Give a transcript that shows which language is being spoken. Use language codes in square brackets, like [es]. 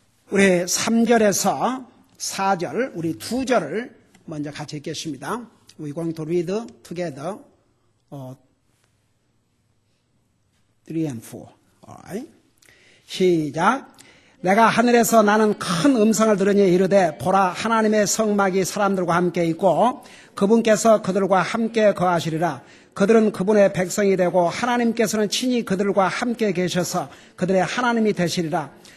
[ko] 우리 3절에서 4절, 우리 2절을 먼저 같이 읽겠습니다. [en] We're going to read together 3 and 4. Alright. [ko] 시작. 내가 하늘에서 나는 큰 음성을 들으니 이르되 보라 하나님의 성막이 사람들과 함께 있고 그분께서 그들과 함께 거하시리라. 그들은 그분의 백성이 되고 하나님께서는 친히 그들과 함께 계셔서 그들의 하나님이 되시리라.